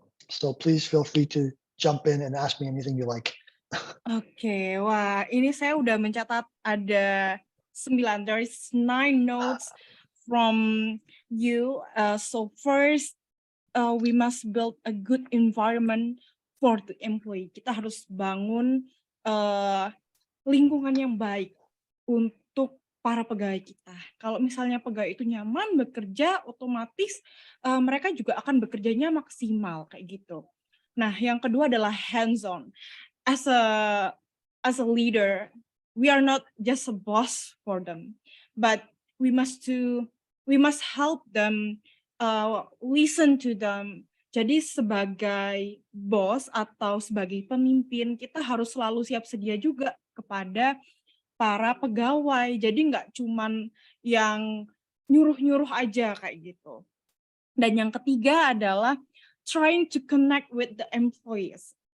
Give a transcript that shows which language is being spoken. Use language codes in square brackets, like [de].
[en] So please feel free to jump in and ask me anything you like. [id] Oke, wah ini saya udah mencatat ada 9, [en] there is 9 notes from you. So first, we must build a good environment for the employee. [id] Kita harus bangun lingkungan yang baik untuk para pegawai kita. Kalau misalnya pegawai itu nyaman bekerja, otomatis mereka juga akan bekerjanya maksimal kayak gitu. Nah, yang kedua adalah hands-on. [en] As a leader, we are not just a boss for them, but we must help them, listen to them. [id] Jadi sebagai bos atau sebagai pemimpin, kita harus selalu siap sedia juga kepada para pegawai. Jadi nggak cuman yang nyuruh-nyuruh aja kayak gitu. Dan yang ketiga adalah [en] trying to connect with the employees.